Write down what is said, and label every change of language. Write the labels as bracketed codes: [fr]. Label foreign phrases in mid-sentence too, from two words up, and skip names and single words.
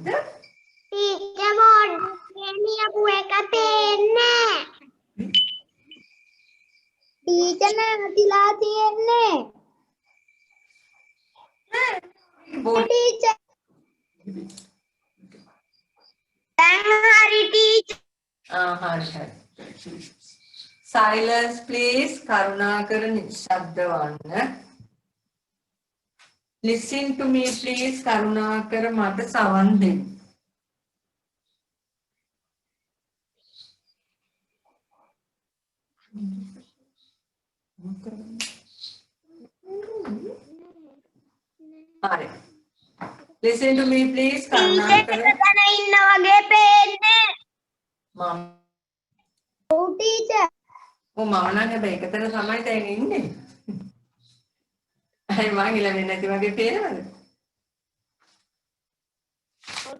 [si] ටීචර් බෝඩ් එකේ ලියපු එක පේන්නේ ටීචර් නැවතිලා තියෙන්නේ ටීචර් දැන් හරි ටීචර් හරි. [en] Silence, please. [si] කරුණාකර නිශ්ශබ්ද වන්න. [en] Listen to me, please. [si] කරුණාකර මට සවන් දෙන්න. හරි. [en] Listen to me, please. [si] කරුණාකර තන ඉන්න වගේ පේන්නේ මම ඔව් ටීචර් මම නම් හැබැයි එකතන තමයි දැන් ඉන්නේ. අය මං ඉලෙන්නේ නැති වගේ පේනවද? ටීචර්